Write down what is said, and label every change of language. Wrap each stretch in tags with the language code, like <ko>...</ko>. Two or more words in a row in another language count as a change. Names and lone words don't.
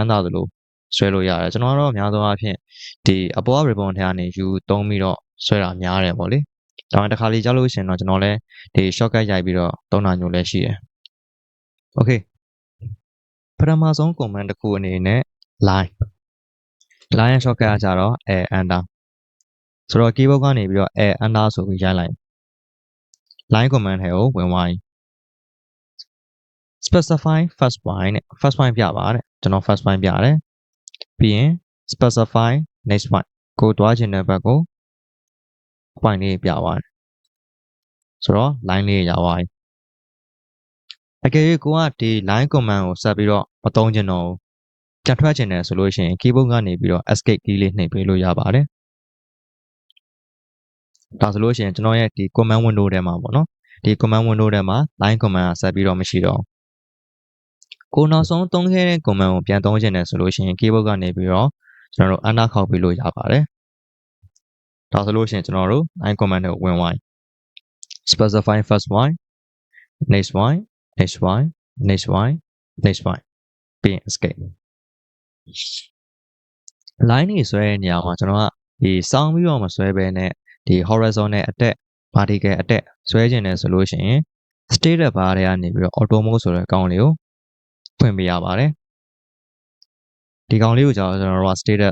<my>မ်းသာသလိုဆွဲလို့ရတယ်ကျွန်တော်ကတော့အများဆုံးအားဖြင့်ဒီအပေါ်က ribbon ထဲကနေယူသုံးပြီးတော့ဆွဲတာများတယ်ပေါ့လေဒါမှတစ်ခါလေးကြားလို့ရှိရင်တော့ကျွန်တော်လဲဒီ shortcut ရိုက်ပြီးတော့သုံးတာမျိုးလည်းရှိတယ် Okay ပထမဆုံး command တစ်ခုအနေနဲ့ line ရဲ့ shortcut ကကြတော့</my> <en>A enter</en> <my>ဆိုတော့ keyboard ကနေပြီးတော့</my> <en>A enter</en> <my>ဆိုပြီးရိုက်လိုက်</my> <en>line command</en> <my>ထဲကိုဝင်သွားပြီ</my> <en>specify first point</en> <my>နဲ့</my> <en>first point</en> <my>ပြပါတဲ့ကျွန်တော်</my> <en>first point</en> <my>ပြတယ်ပြီးရင်</my> <en>specify next point</en> <my>ကိုတွားခြင်းတဲ့ဘက်ကို point လေးပြသွားတယ်ဆိုတော့ line လေးရသွားပြီအကယ်၍ကိုကဒီ</my> <en>line command</en> <my>ကိုဆက်ပြီးတော့မသုံးချင်တော့ဘူးပြန်ထွက်ချင်တယ်ဆိုလို့ရှိရင် keyboard ကနေပြီးတော့</my> <en>escape key</en> <my>လေးနှိပ်ပေးလို့ရပါတယ် ဒါဆိုလို့ရှိရင်ကျွန်တော်ရဲ့ဒီ</my> <en>command window</en> <my>ထဲမှာပေါ့နော်ဒီ</my> <en>command window</en> <my>ထဲမှာ</my> <en>line command</en> <my>ကဆက်ပြီးတော့မရှိတော့ကိုနောက်ဆုံးသုံးခဲ့တဲ့ command ကိုပြန်သုံးချင်တယ်ဆိုလို့ရှိရင် keyboard ကနေပြီးတော့ကျွန်တော်တို့ enter ခောက်ပေးလို့ရပါတယ်ဒါဆိုလို့ရှိရင်ကျွန်တော်တို့</my> <en>line command</en> <my>ကိုဝင်သွားပြီ</my> <en>specify first point next point next point next point next point</en> <my>ပြီးရင် escape line တွေဆွဲတဲ့နေရာမှာကျွန်တော်ကဒီစောင်းပြီးတော့မဆွဲဘဲနဲ့ဒီ horizontal အတက် vertical အတက်ဆွဲခြင်းတယ်ဆိုလို့ရှိရင်</my> <en>status bar</en> <my>တွေကနေပြီးတော့</my> <en>auto mode</en> <my>ဆိုတဲ့အကောင်လေးကိုဖွင့်ပေးရပါတယ်ဒီကောင်လေးကိုကျွန်တော်တို့က status</my>